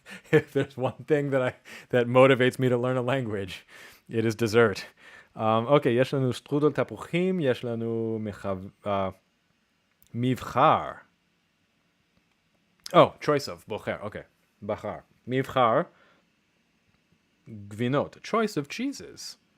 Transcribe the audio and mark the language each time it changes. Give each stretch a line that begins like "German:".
English: If there's one thing that motivates me to learn a language, it is dessert.
Hebrew: Okay, יש לנו strudel תפוחים, יש לנו מבחר.
English: Oh, choice of, bocher, okay. Bachar. מבחר, gvinot, choice of cheeses.